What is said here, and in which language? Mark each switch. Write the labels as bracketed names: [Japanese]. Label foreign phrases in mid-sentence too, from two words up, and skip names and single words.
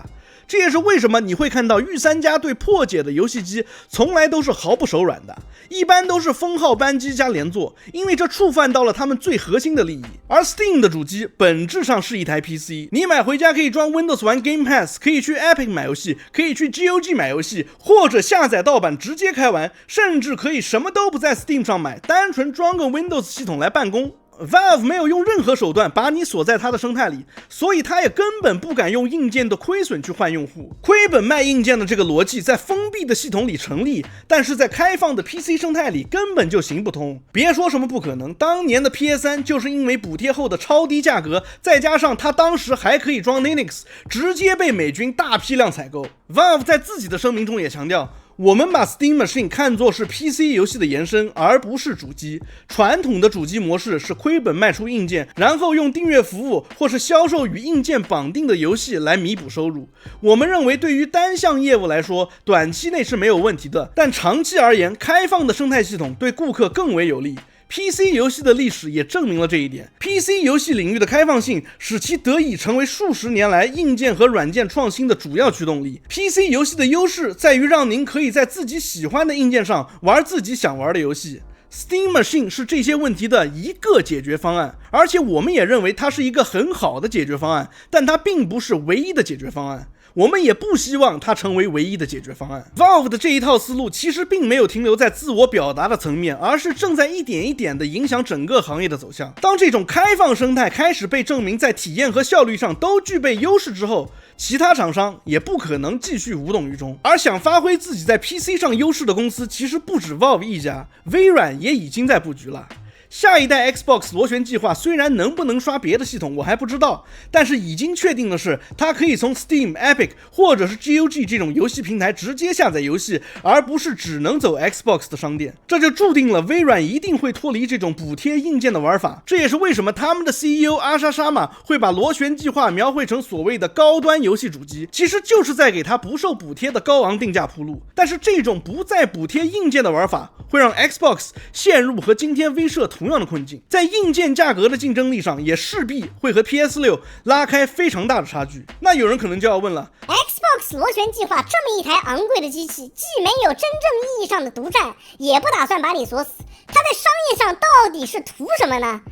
[Chinese] 這也是為什麼你會看到御三家對破解的遊戲機從來都是毫不手軟的，一般都是封號扳機加連坐，因為這觸犯到了他們最核心的利益。而 Steam 的主機本質上是一台 PC， 你買回家可以裝 Windows 玩 Game Pass， 可以去 Epic 買遊戲，可以去 GOG 買遊戲，或者下載盜版直接開玩，甚至可以什麼都不在 Steam 上買，單純裝個 Windows 系統來辦公。Valve 沒有用任何手段把你鎖在它的生態裡，所以它也根本不敢用硬件的虧損去換用戶。虧本賣硬件的這個邏輯在封閉的系統裡成立，但是在開放的 PC 生態裡根本就行不通。別說什麼不可能，當年的 PS3 就是因為補貼後的超低價格，再加上它當時還可以裝 Linux， 直接被美軍大批量採購。Valve 在自己的聲明中也強調，我們把 Steam Machine 看作是 PC 遊戲的延伸，而不是主機。傳統的主機模式是虧本賣出硬件，然後用訂閱服務或是銷售與硬件綁定的遊戲來彌補收入。我們認為對於單項業務來說，短期內是沒有問題的，但長期而言，開放的生態系統對顧客更為有利。PC 遊戲的歷史也證明了這一點。PC 遊戲領域的開放性使其得以成為數十年來硬件和軟件創新的主要驅動力。PC 遊戲的優勢在於讓您可以在自己喜歡的硬件上玩自己想玩的遊戲。Steam Machine 是這些問題的一個解決方案，而且我們也認為它是一個很好的解決方案，但它並不是唯一的解決方案。我們也不希望它成為唯一的解決方案。Valve 的這一套思路其實並沒有停留在自我表達的層面，而是正在一點一點地影響整個行業的走向。當這種開放生態開始被證明在體驗和效率上都具備優勢之後，其他廠商也不可能繼續無動於衷。而想發揮自己在 PC 上優勢的公司其實不止 Valve 一家，微軟也已經在布局了。下一代 Xbox 螺旋計劃雖然能不能刷別的系統我還不知道，但是已經確定的是，它可以從 Steam、Epic 或者是 GOG 這種遊戲平台直接下載遊戲，而不是只能走 Xbox 的商店。這就注定了微軟一定會脫離這種補貼硬件的玩法。這也是為什麼他們的 CEO 阿莎沙瑪會把螺旋計劃描繪成所謂的高端遊戲主機，其實就是在給它不受補貼的高昂定價鋪路。但是這種不再補貼硬件的玩法，會讓 Xbox 陷入和今天威社同樣的困境，在硬件價格的競爭力上也勢必會和 PS6 拉開非常大的差距。那有人可能就要問了， Xbox 螺旋計劃這麼一台昂貴的機器，既沒有真正意義上的獨占，也不打算把你鎖死，它在商業上到底是圖什麼呢？